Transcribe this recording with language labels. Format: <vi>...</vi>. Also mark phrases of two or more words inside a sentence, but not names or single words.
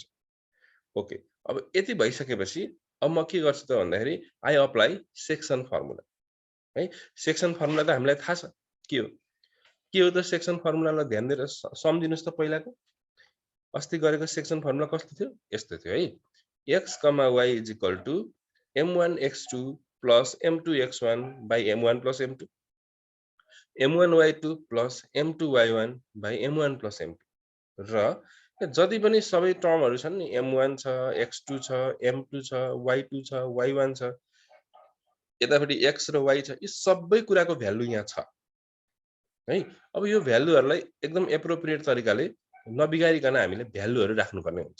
<ne>ओके, अब यति भइसकेपछि अब म के गर्छु त भन्दाखेरि</ne> <en>I apply section formula</en> <ne>है।</ne> <en>section formula</en> <ne>त हामीलाई थाहा छ के हो। के हो त सेक्सन फर्मुलालाई ध्यान दिएर सम्झिनुस् त पहिलाको। अस्ति गरेको</ne> <en>section formula</en> <ne>कस्तो थियो? यस्तो थियो है।</ne> <en>x, y m1x2 plus m2x1 by m1 plus m2 m1y2 plus m2y1 by m1 plus m2</en> <ne>र जति पनि सबै टर्महरु छन् नि m1 छ, x2 छ, m2 छ, y2 छ, y1 छ, यतापट्टि x र y छ, यी सबै कुराको भ्यालु यहाँ छ है। अब यो भ्यालुहरुलाई एकदम एप्रोप्रिएट तरिकाले नबिगारिकन हामीले भ्यालुहरु राख्नुपर्ने हुन्छ।</ne>